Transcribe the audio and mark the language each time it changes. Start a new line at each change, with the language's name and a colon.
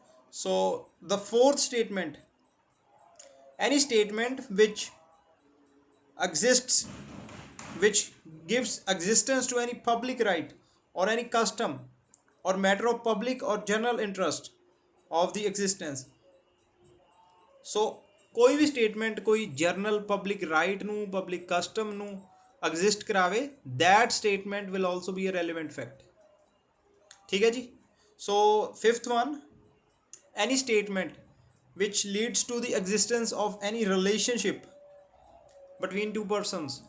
English: So the fourth statement, any statement which exists, which gives existence to any public right or any custom or matter of public or general interest of the existence.
Punjabi: ਸੋ ਕੋਈ ਵੀ statement ਕੋਈ general public right ਨੂੰ public custom ਨੂੰ exist ਕਰਾਵੇ,
English: that statement will also be a relevant fact.
Punjabi: ਠੀਕ ਹੈ ਜੀ.
English: So fifth one, any statement which leads to the existence of any relationship between two persons.